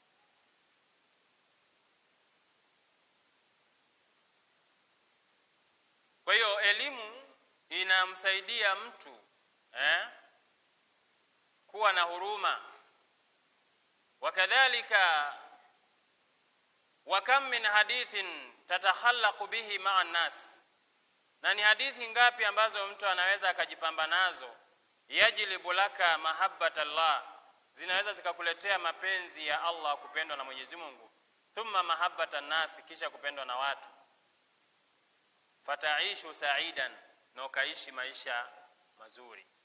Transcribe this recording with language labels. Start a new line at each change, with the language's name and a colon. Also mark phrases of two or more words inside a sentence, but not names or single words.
Swahili: Kwa hiyo elimu inamsaidia mtu kuwa na huruma.
Arabic: وكذلك وكم من حديث تتخلق به مع الناس,
Swahili: na ni hadithi ngapi ambazo mtu anaweza akajipamba nazo,
Arabic: يجلب لك محبة الله,
Swahili: zinaweza zikakuletea mapenzi ya Allah, kupendwa na Mwenyezi Mungu,
Arabic: ثم محبة الناس,
Swahili: kisha kupendwa na watu,
Arabic: فتعيش سعيدا,
Swahili: na ukaishi maisha mazuri.